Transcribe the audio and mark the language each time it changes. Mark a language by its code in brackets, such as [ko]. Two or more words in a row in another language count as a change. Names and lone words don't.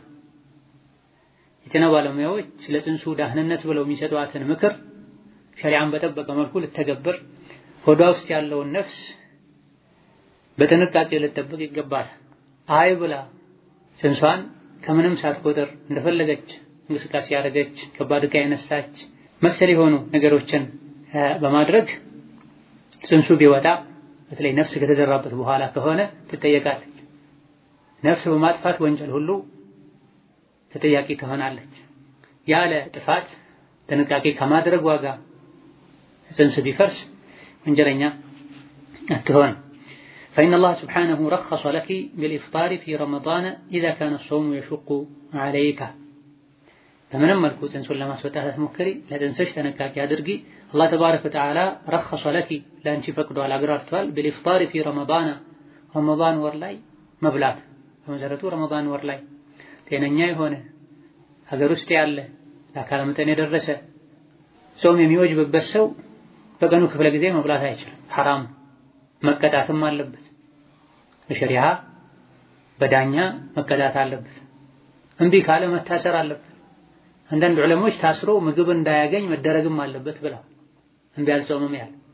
[am] የጤና ባለሙያዎች ለጽንሱ ደህንነት ብለው የሚሰጧትን ምክር ሸሪዓን በጠበቀ መልኩ ልተገብር፣ ሆዷ ውስጥ ያለውን ነፍስ በጥንቃቄ ልጠብቅ ይገባታል። አይ ብላ ጽንሷን ከምንም ሳትቆጥር እንደፈለገች እንቅስቃሴ ያደረገች ከባድ ዕቃ ያነሳች መሰል የሆኑ ነገሮችን በማድረግ ጽንሱ ቢወጣ በተለይ ነፍስ ከተዘራበት በኋላ ከሆነ ትጠየቃለች። ነፍስ በማጥፋት ወንጀል ሁሉ ተጠያቂ ትሆናለች። ያለ ጥፋት ጥንቃቄ ከማድረግ ዋጋ ጽንስ ቢፈርስ ወንጀለኛ አትሆንም። [ar] فإن الله سبحانه رخص لك بالإفطار في رمضان إذا كان الصوم يشق عليك فمن ملكو [am] ጽንሱን ለማስወጣት ሞክሪ ለጽንስሽ ተነቃቂ አድርጊ። አላህ [ar] تبارك وتعالى رخص لك [am] ለአንቺ ፈቅዷል አግራርቷል። [ar] بالإفطار في رمضان [am] ረመዳን ወር ላይ መብላት በመሰረቱ ረመዳን ወር ላይ ጤነኛ የሆነ ሀገር ውስጥ ያለ ለአካለ መጠን የደረሰ ጾም የሚወጅብበት ሰው በቀኑ ክፍለ ጊዜ መብላት አይችልም። ሐራም መቀጣትም አለበት። በሸሪዓ በዳኛ መቀጣት አለበት። እምቢ ካለ መታሰር አለበት። አንዳንድ ዑለሞች ታስሮ ምግብ እንዳያገኝ መደረግም አለበት ብለው እምቢ አልጾምም ያለ